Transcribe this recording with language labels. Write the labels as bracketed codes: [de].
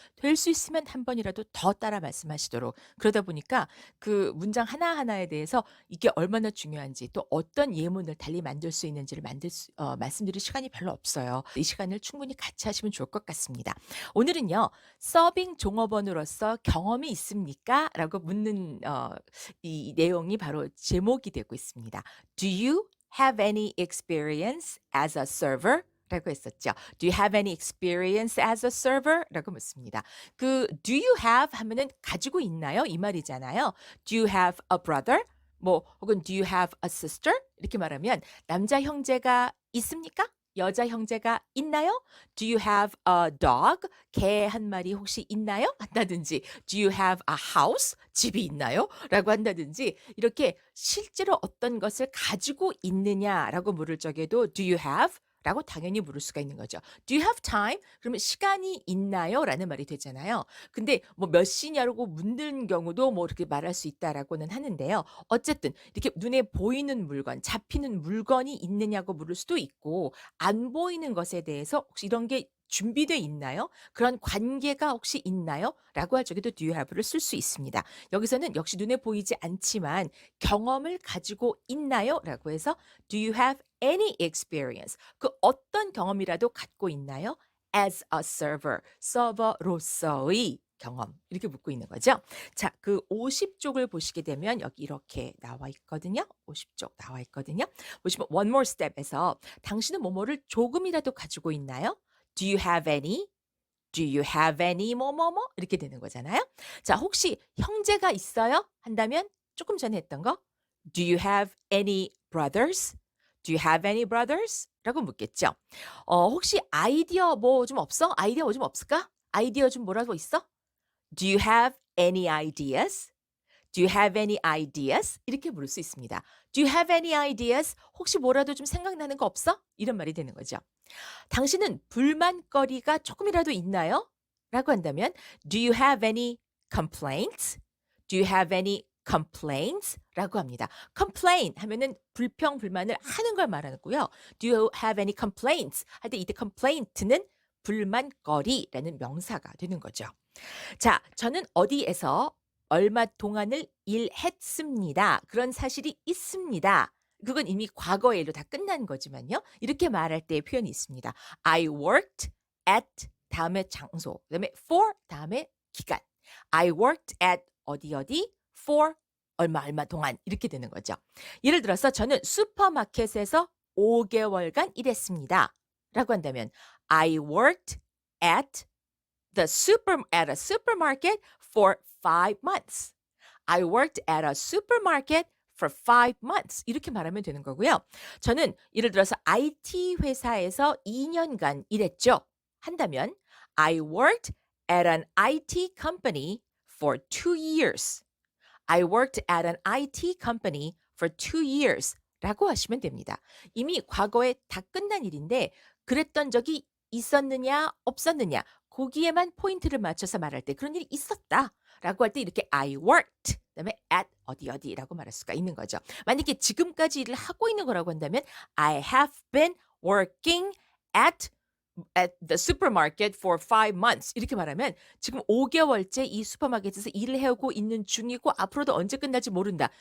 [ko] 될 수 있으면 한 번이라도 더 따라 말씀하시도록. 그러다 보니까 그 문장 하나하나에 대해서 이게 얼마나 중요한지 또 어떤 예문을 달리 만들 수 있는지를 말씀드릴 시간이 별로 없어요. 이 시간을 충분히 같이 하시면 좋을 것 같습니다. 오늘은요. 서빙 종업원으로서 경험이 있습니까? 라고 묻는 이 내용이 바로 제목이 되고 있습니다. [en] Do you have any experience as a server? [ko] 라고 했었죠. [en] Do you have any experience as a server? [ko] 라고 묻습니다. 그 [en] do you have [ko] 하면은 가지고 있나요? 이 말이잖아요. [en] Do you have a brother? [ko] 뭐 혹은 [en] do you have a sister? [ko] 이렇게 말하면 남자 형제가 있습니까? 여자 형제가 있나요? [en] Do you have a dog? [ko] 개 한 마리 혹시 있나요? 한다든지 [en] Do you have a house? [ko] 집이 있나요? 라고 한다든지 이렇게 실제로 어떤 것을 가지고 있느냐라고 물을 적에도 [en] Do you have? [ko] 라고 당연히 물을 수가 있는 거죠. [en] Do you have time? [ko] 그러면 시간이 있나요? 라는 말이 되잖아요. 근데 뭐 몇 시냐고 묻는 경우도 뭐 이렇게 말할 수 있다라고는 하는데요. 어쨌든 이렇게 눈에 보이는 물건, 잡히는 물건이 있느냐고 물을 수도 있고 안 보이는 것에 대해서 혹시 이런 게 준비돼 있나요? 그런 관계가 혹시 있나요? 라고 할 적에도 [en] do you have [ko] 를 쓸 수 있습니다. 여기서는 역시 눈에 보이지 않지만 경험을 가지고 있나요? 라고 해서 [en] do you have any experience? [ko] 그 어떤 경험이라도 갖고 있나요? [en] as a server, [ko] 서버로서의 경험. 이렇게 묻고 있는 거죠. 자, 그 50쪽을 보시게 되면 여기 이렇게 나와 있거든요. 50쪽 나와 있거든요. 보시면 one more step에서 당신은 뭐뭐를 조금이라도 가지고 있나요? [en] Do you have any? Do you have any 뭐뭐뭐? [ko] 이렇게 되는 거잖아요. 자, 혹시 형제가 있어요? 한다면 조금 전에 했던 거 [en] Do you have any brothers? Do you have any brothers? [ko] 라고 묻겠죠. 혹시 아이디어 뭐 좀 없어? 아이디어 뭐 좀 없을까? 아이디어 좀 뭐라고 있어? [en] Do you have any ideas? Do you have any ideas? [ko] 이렇게 물을 수 있습니다. [en] Do you have any ideas? [ko] 혹시 뭐라도 좀 생각나는 거 없어? 이런 말이 되는 거죠. 당신은 불만거리가 조금이라도 있나요? 라고 한다면 [en] Do you have any complaints? Do you have any complaints? [ko] 라고 합니다. complain 하면은 불평, 불만을 하는 걸 말하고요. [en] Do you have any complaints? [ko] 할 때 이때 complaint는 불만거리라는 명사가 되는 거죠. 자, 저는 어디에서 얼마 동안을 일했습니다. 그런 사실이 있습니다. 그건 이미 과거의 일로 다 끝난 거지만요. 이렇게 말할 때의 표현이 있습니다. [en] I worked at [ko] 다음에 장소, 그다음에 for 다음에 기간. [en] I worked at [ko] 어디 어디 for 얼마 동안 이렇게 되는 거죠. 예를 들어서 저는 슈퍼마켓에서 5개월간 일했습니다. 라고 한다면 [en] I worked at a supermarket for 5 months. I worked at a supermarket for 5 months. [ko] 이렇게 말하면 되는 거고요. 저는 예를 들어서 IT 회사에서 2년간 일했죠. 한다면 [en] I worked at an IT company for 2 years. I worked at an IT company for 2 years. [ko] 라고 하시면 됩니다. 이미 과거에 다 끝난 일인데 그랬던 적이 있었느냐 없었느냐 거기에만 포인트를 맞춰서 말할 때 그런 일이 있었다. 라고 할 때 이렇게 [en] I worked [ko] 그다음에 at 어디 어디라고 말할 수가 있는 거죠. 만약에 지금까지 일을 하고 있는 거라고 한다면 [en] I have been working at the supermarket for 5 months [ko] 이렇게 말하면 지금 5개월째 이 슈퍼마켓에서 일을 해오고 있는 중이고 앞으로도 언제 끝날지 모른다.